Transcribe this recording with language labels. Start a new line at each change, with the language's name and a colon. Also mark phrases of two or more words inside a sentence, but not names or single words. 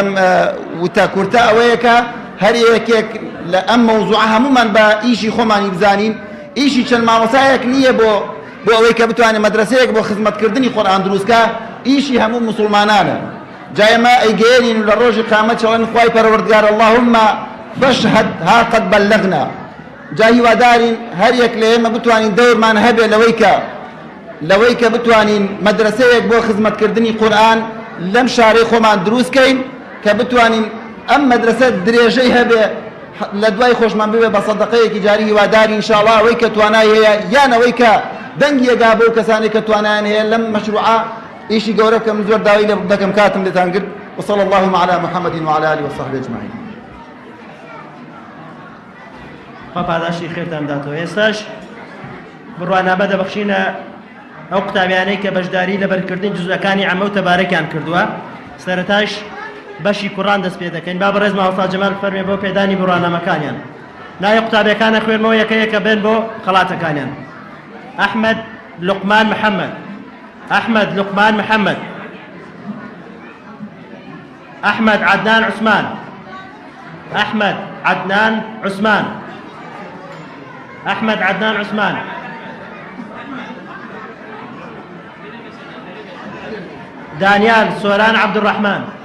Central Kurdish: وتە کورتە ئەوەیە کە هەر یەکێک لە ئەم مەوزوعە هەمومان بە ئیشی خۆمانی بزانین ئیشی چەند مامۆسایەک نییە بۆ ئەوەی کە بتوانێت مەدرسەیەک بۆ خزمەتکردنی قورئان دروستکە ئیشی هەموو مسلمانانە جا ئێمە ئەیگەێنین و لە ڕۆژی قیامەت چەڵێن خوای پەروەردگار
Arabic: اللهم فاشهد ها قد بلغنا
Central Kurdish: جا هیوادارین هەر یەک لە ئێمە بتوانین دەورمان هەبێ لەوەی کە بتوانین مەدرسەیەک بۆ خزمەتکردنی قورئان لەم شارەی خۆمان دروستکەین کە بتوانین ئەم مەدرسە درێژەی هەبێ لە دوای خۆشمان ببێ بە سەدەقەیەکی جاری هیواداری ئینشاءڵڵا ئەوەی کە توانای هەیە یان ئەوەی کە دەنگی ئەگا بۆ کەسانی کە توانایان هەیە لەم مەشروعە ئیشی گەورە بکەم زۆر داوای لێ دەکەم کاتم لێتان کرد
Arabic: وصلى اللهم على محمد وعلى آله وصحبه أجمعين
Central Kurdish: پاداشی خێرتان داتەوە ئێستاش بڕوانامە دەبەخشینە ئەو قوتابیانەی کە بەشداری لە بەرکردنی جزوەکانی عەمە و تەبارەکیان کردووە سەرەتاش بەشی کوڕان دەست پێ دەکەین با بەڕێز ماوەستا جەمال فەرمێ بۆ پێدانی بڕوانامەکانیان ناوی قوتابیەکانە خوێنمەوە یەکە بێن بۆ خەڵاتەکانیان ئەحمەد لوقمان محەممەد أحمد لقمان محمد أحمد عدنان عثمان أحمد عدنان عثمان أحمد عدنان عثمان دانيال سوران عبد الرحمن